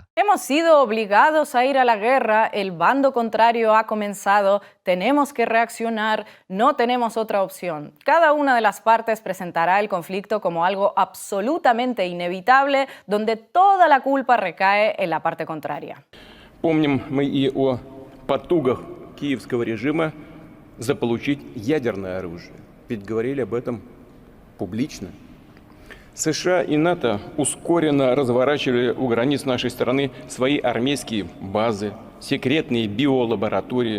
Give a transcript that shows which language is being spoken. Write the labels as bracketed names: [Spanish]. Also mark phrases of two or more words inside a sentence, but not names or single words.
[Spanish] Hemos sido obligados a ir a la guerra, el bando contrario ha comenzado, tenemos que reaccionar, no tenemos otra opción. Cada una de las partes presentará el conflicto como algo absolutamente inevitable, donde toda la culpa recae en la parte contraria. [Russian] Помним мы и о потугах киевского режима заполучить ядерное оружие. Ведь говорили об этом публично. США и НАТО ускоренно разворачивали у границ нашей страны свои армейские базы, секретные биолаборатории.